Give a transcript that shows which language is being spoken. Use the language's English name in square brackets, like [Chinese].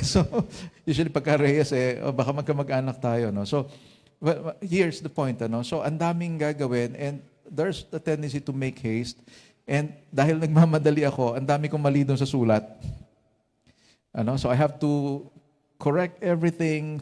[Filipino] So, usually pagka Reyes baka magkamag-anak tayo. [English] So, well, here's the point. So, [Filipino] ang daming gagawin [English] and there's the tendency to make haste. [Filipino] And dahil nagmamadali ako, ang dami kong mali doon sa sulat. [English] So, I have to correct everything.